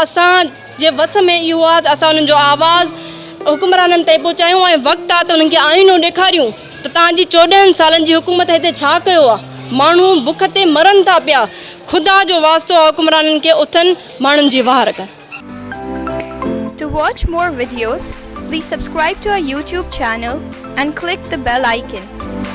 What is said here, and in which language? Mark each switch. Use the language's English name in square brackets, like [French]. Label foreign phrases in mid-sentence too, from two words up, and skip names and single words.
[Sindhi] असांजे वस में इहो आहे त असां उन्हनि जो आवाज़ु हुकुमराननि ताईं पहुचायूं ऐं वक़्तु आहे त उन्हनि खे आईनो ॾेखारियूं त तव्हांजी 14 सालनि जी हुकूमत हिते छा कयो आहे। माण्हू बुख ते मरनि था पिया। ख़ुदा जो वास्तो आहे हुकुमराननि खे उथनि, माण्हुनि जी वार कनि। [English] To watch more videos, please subscribe to our YouTube channel and click the bell icon.